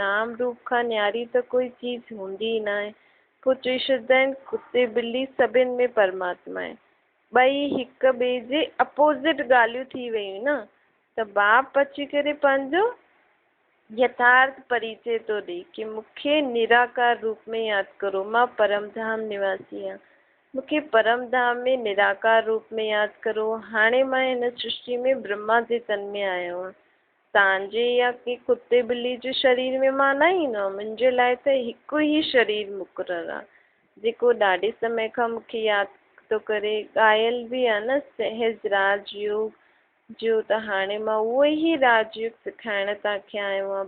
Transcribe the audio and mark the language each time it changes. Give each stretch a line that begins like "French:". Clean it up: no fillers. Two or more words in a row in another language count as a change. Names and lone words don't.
Sindhi: नाम रूप खां न्यारी त कोई चीज़ हूंदी ई न आहे। पोइ चई छॾंदा आहिनि कुते ॿिली सभिनि में परमात्मा आहे। ॿई हिक ॿिए जे अपोज़िट ॻाल्हियूं थी वियूं न। त बाप अची करे पंहिंजो यथार्थ परिचय थो ॾे कि मूंखे निराकार रूप में यादि करो, मां परमधाम निवासी आहियां। मूंखे परमधाम में निराकार रूप में यादि करो। हाणे मां हिन सृष्टि में ब्रह्मा जे तन में आयो आहियां। तव्हांजे या के कुते ॿिली जे शरीर में मां न ईंदो। मुंहिंजे लाइ त हिकु ई शरीर मुक़ररु आहे, जेको ॾाढे समय खां मूंखे यादि थो करे। ॻायल बि आहे न सहज राजयोग जो, त हाणे मां उहो ई राजयोग सिखाइण तव्हांखे आयो आहियां।